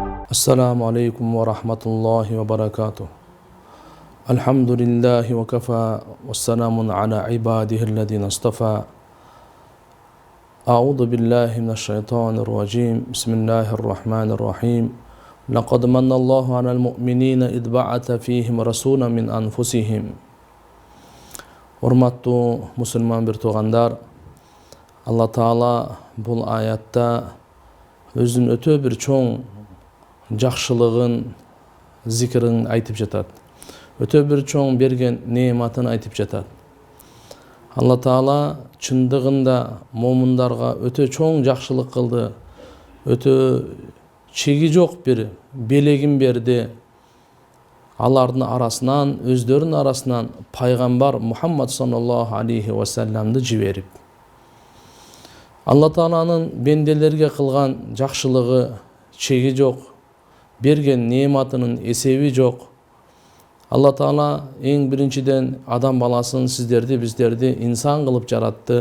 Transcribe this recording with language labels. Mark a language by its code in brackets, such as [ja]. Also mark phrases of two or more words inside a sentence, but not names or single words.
[ar] السلام عليكم ورحمة الله وبركاته. الحمد لله وكفى وسلام على عباده الذين اصطفى. أعوذ بالله من الشيطان الرجيم. بسم الله الرحمن الرحيم. لقد من الله على المؤمنين إذ بعث فيهم رسولا من أنفسهم. [ky] Урматтуу мусулман бир туугандар, Алла Таала бул аятта өзүнүн өтө бир чоң жакшылыгын, зикирин айтып жатат. Өтө бир чоң берген неематын айтып жатат. Алла Таала чындыгында момундарга өтө чоң жакшылык кылды. Өтө чеги жок бир белегин берди. Алардын арасынан, өздөрүнүн арасынан пайгамбар Мухаммад [ar] صلى الله عليه وسلم ды [ky] жиберип. Алла Тааланын бенделерге кылган жакшылыгы чеги жок, берген неематынын эсеби жок. Алла Таала эң биринчиден адам баласын, сиздерди, биздерди инсан кылып жаратты.